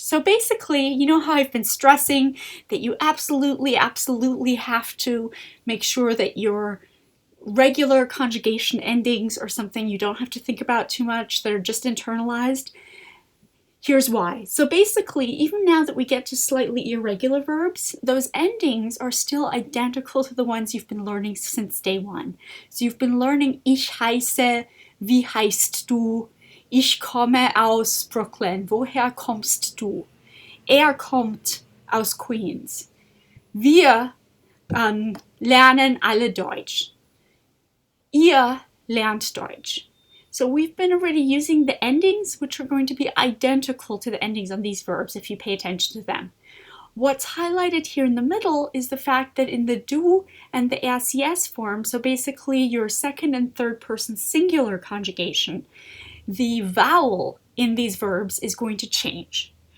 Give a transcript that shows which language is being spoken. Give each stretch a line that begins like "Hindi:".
English: So basically, you know how I've been stressing that you absolutely have to make sure that your regular conjugation endings are something you don't have to think about too much, that are just internalized. Here's why. So basically, even now that we get to slightly irregular verbs, those endings are still identical to the ones you've been learning since day one. So you've been learning
German: ich heiße, wie heißt du, ich komme aus Brooklyn, woher kommst du? Er kommt aus Queens. Wir lernen alle Deutsch. Ihr lernt Deutsch.
English: So we've been already using the endings, which are going to be identical to the endings on these verbs if you pay attention to them. What's highlighted here in the middle is the fact that in the du and the RCS form, so basically your second and third person singular conjugation, the vowel in these verbs is going to change.